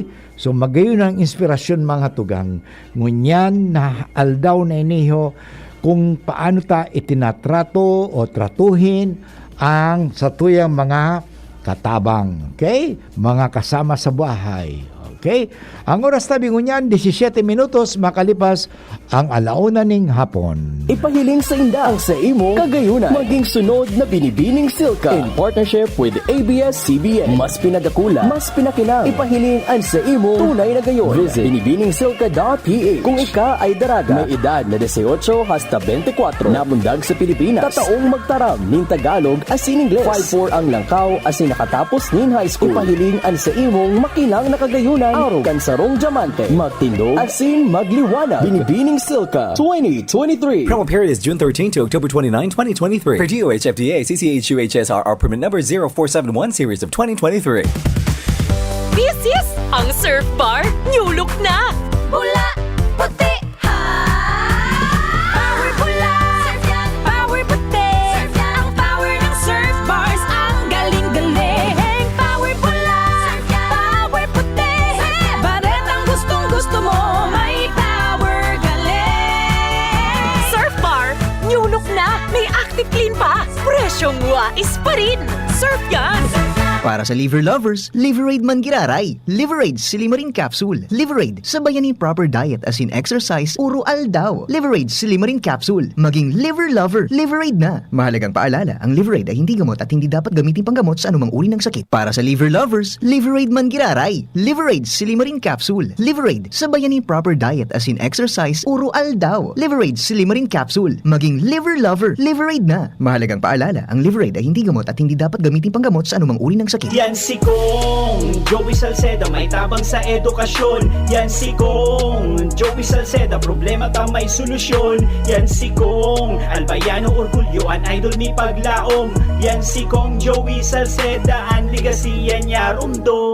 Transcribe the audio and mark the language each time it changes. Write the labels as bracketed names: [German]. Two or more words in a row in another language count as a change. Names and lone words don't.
[Bikol] So magayon ang inspirasyon mga tugang. Ngunyan na aldaw na iniho kung paano ta itinatrato o tratuhin ang satuyang mga katabang. Okay? Mga kasama sa bahay. Okay? Ang oras tabi ngunyan, 17 minutos makalipas ang alauna ning hapon. Ipahiling sa inda ang sa imo kagayunan. Maging sunod na Binibining Silka [English] in partnership with [Bikol] ABS-CBN. Mas pinagakula, mas pinakinang. Ipahiling ang sa imo tunay na gayon. Visit binibiningsilka.ph. Kung ika ay daraga, may edad na 18 hasta 24, namundag sa Pilipinas, tataong magtaram nin Tagalog asin Ingles, 5-4 ang langkaw asin nakatapos nin [English] high school. [Bikol] Ipahiling ang sa imong makinang na kagayunan. Araw kansarong diamante, magtindog asin magliwanag. Binibining Silka 2023. [English] Promo period is June 13 to October 29, 2023. Per DOH FDA, CCHUHSRR permit number 0471 series of 2023. This is [Filipino] ang Surf Bar New Look na! Pula, puti, ha! Power pula, surf yan, power puti, surf yan. Ang power ng Surf Bars, ang galing-galing. Power pula, surf yan, power puti, baret ang gustong-gusto mo, may power galing. Surf Bar New Look na, may [English] active clean [Filipino] pa, presyong wais pa rin. Surf yan! [Bikol] Para sa [English] liver lovers, [Bikol] Liverade man giraray. Liverade Silimarin Capsule. Liverade, sabayan ni [English] proper diet as in exercise, [Bikol] uro aldaw. Liverade Silimarin Capsule. Maging [English] liver lover, [Bikol] Liverade na. [Filipino] Mahalagang paalala, ang Liverade ay hindi gamot at hindi dapat gamitin panggamot sa anumang uri ng sakit. [Bikol] Para sa [English] liver lovers, [Bikol] Liverade man giraray. Liverade Silimarin Capsule. Liverade, sabayan ni [English] proper diet as in exercise, [Bikol] uro aldaw. Liverade Silimarin Capsule. Maging [English] liver lover, [Bikol] Liverade na. [Filipino] Mahalagang paalala, ang Liverade ay hindi gamot at hindi dapat gamitin panggamot sa anumang uri ng sakit. [Bikol] Yan si Kong Joey Salceda, may tabang sa edukasyon. Yan si Kong Joey Salceda, problema ta may solusyon. Yan si Kong Albayano orgulyo, an idol ni paglaom. Yan si Kong Joey Salceda, ang ligasiya niya rundo.